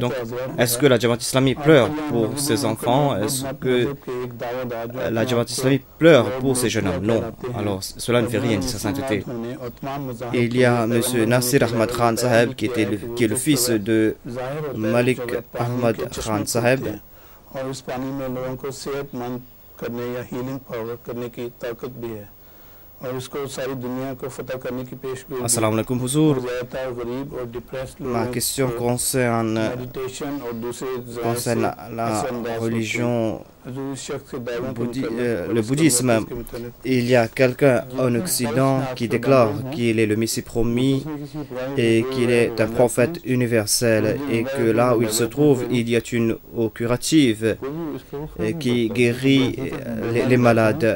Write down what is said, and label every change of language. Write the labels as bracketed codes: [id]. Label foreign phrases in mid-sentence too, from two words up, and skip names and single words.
[fr] Donc, est-ce que la Jamaat Islami pleure pour ses enfants? Est-ce que la Jamaat Islami pleure pour ces jeunes hommes? Non. Alors, cela ne fait rien, dit sa sainteté. Et il y a M. Nasir Ahmad Khan Saheb, qui est le fils de Malik Ahmad Khan Saheb. [ur] और इस पानी में लोगों को सेहतमंद करने या [en] healing power [ur] करने की ताकत भी है और इसको सारी दुनिया को फतह करने की पेशगोई [ar] السلام عليكم, Huzour. [ur] ज़्यादातर गरीब और डिप्रेस्ड [fr] Ma [ur] लोगों [fr] question [ur] को [fr] concerne [ur] मेडिटेशन और दूसरे [fr] la religion, [ur] हजूर इस शख्स के दावों को [fr] le bouddhisme. Il y a quelqu'un en Occident qui déclare qu'il est le Messie promis et qu'il est un prophète universel et que là où il se trouve, il y a une eau curative qui guérit les malades.